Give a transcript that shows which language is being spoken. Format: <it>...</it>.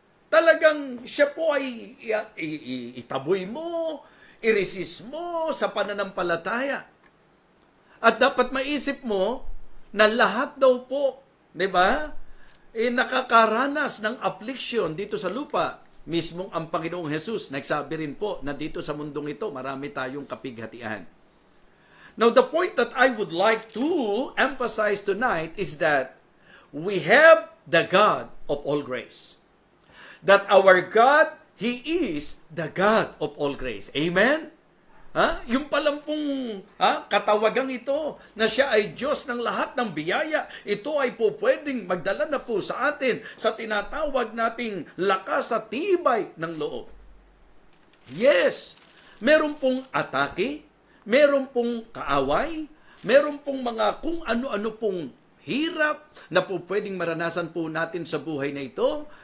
<tl>Talagang siya po ay itaboy mo, i-resist mo sa pananampalataya. At dapat maisip mo na lahat daw po, di ba, nakakaranas ng affliction dito sa lupa. Mismong ang Panginoong Jesus, nagsabi rin po na dito sa mundong ito, marami tayong kapighatian.</tl> <en>Now, the point that I would like to emphasize tonight is that we have the God of all grace. That our God, He is the God of all grace. Amen?</en> <tl>Yung palang pong katawagang ito na siya ay Diyos ng lahat ng biyaya, ito ay po pwedeng magdala na po sa atin sa tinatawag nating lakas at tibay ng loob. Yes, meron pong atake, meron pong kaaway, meron pong mga kung ano-ano pong hirap na po pwedeng maranasan po natin sa buhay na ito.</tl>